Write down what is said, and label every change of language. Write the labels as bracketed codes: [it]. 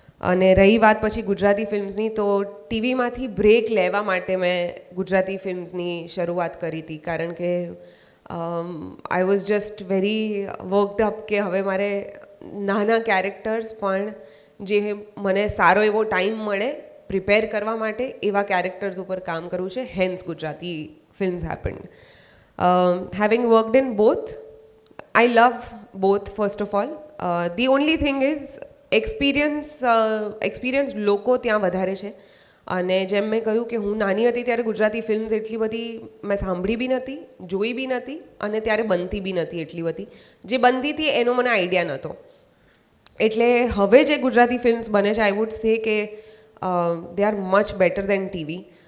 [gu] અને રહી વાત પછી ગુજરાતી ફિલ્મ્સની, તો ટીવીમાંથી બ્રેક લેવા માટે મેં ગુજરાતી ફિલ્મ્સની શરૂઆત કરી હતી, કારણ કે [en] I was just very worked up [gu] કે હવે મારે નાના કેરેક્ટર્સ પણ જે મને સારો એવો ટાઈમ મળે પ્રિપેર કરવા માટે એવા કેરેક્ટર્સ ઉપર કામ કરવું છે. [en] Hence Gujarati films happened. Having worked in both, I love both, first of all. The only thing is, [gu] experience લોકો ત્યાં વધારે છે. અને જેમ મેં કહ્યું કે હું નાની હતી ત્યારે ગુજરાતી ફિલ્મ્સ એટલી બધી મેં સાંભળી બી નથી, જોઈ બી નથી અને ત્યારે બનતી બી નથી એટલી બધી. જે બનતી હતી એનો મને આઈડિયા નહોતો. એટલે હવે જે ગુજરાતી ફિલ્મ્સ બને છે [en] I would say [gu] કે [en] They are much better than TV.